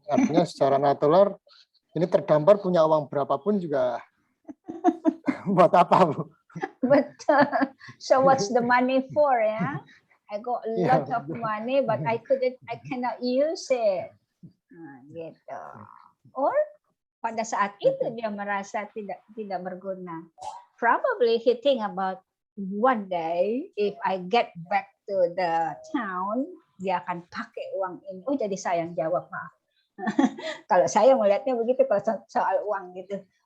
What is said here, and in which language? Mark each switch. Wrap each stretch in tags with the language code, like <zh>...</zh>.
<id>Artinya secara natural, ini terdampar punya uang berapapun juga buat apa, Bu? Betul.</id> <en>So what's the money for ya? I got a lot of money, but I cannot use it.</en> <id>Nah, gitu. Or pada saat itu dia merasa tidak berguna.</id> <en>Probably he think about one day if I get back to the town,</en> <id>dia akan pakai uang ini. Oh, jadi saya yang jawab, maaf. Kalau saya melihatnya begitu kalau soal uang gitu.</id>